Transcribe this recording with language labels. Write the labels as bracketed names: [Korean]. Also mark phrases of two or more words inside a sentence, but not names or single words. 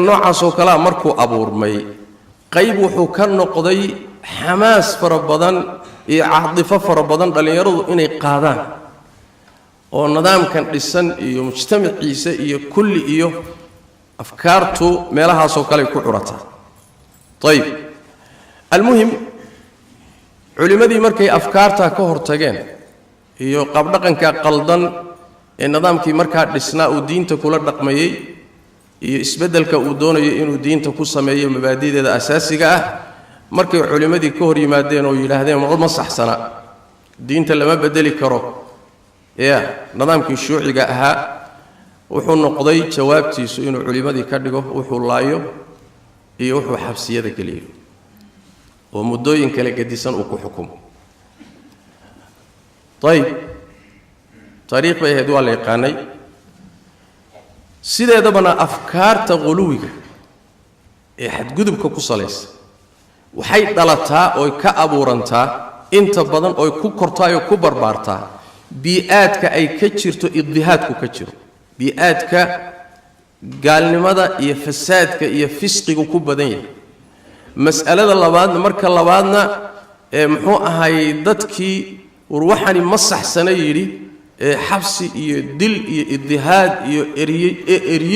[Somali] noocaas oo kala markuu abuurmay qayb wuxuu ka noqday xamaas farabadan iyo caadifo farabadan dhalinyaradu inay qaadaan oo nidaamkan dhisan iyo mujtamaciisa iyo kulli iyo afkaartu meelahaas oo kale ku xurata [Arabic] طيب المهم [Somali] culimadii markay afkaarta ka hortageen iyo qab dhaqanka qaldan ee nidaamkii markaa dhisnaa uu diinta kula dhaqmayay iyo isbedelka uu doonayo inuu diinta ku sameeyo mabaadi'deeda asaasiga ah markay culimadii ka hor yimaadeen oo yiraahdeen ma saxsana diinta lama bedeli karo nidaamkii shuuciga ahaa wuxuu noqday jawaabtiisu inuu culimadii ka dhigo wuxuu laayo iyo wuxuu xabsiyada geliyo oo muddooyin kala gedisan uu ku xukumo [Arabic] طيب طريق [Somali] bay ahayd waa la yaqaanay sideedabana afkaarta quluwiga ee xadgudubka ku salaysan waxay dhalataa oo ka abuurantaa inta badan oo ku kortaa oo ku barbaartaa bi'aadka ay ka jirto iddihaadku ka jiro bi'aadka gaalnimada iyo fasaadka iyo fisqigu ku badan yahay mas'alada labaad marka labaadna muxuu ahay dadkii warwaxani ma saxsana yiri xabsi iyo dil iyo iddihaad iyo eriyid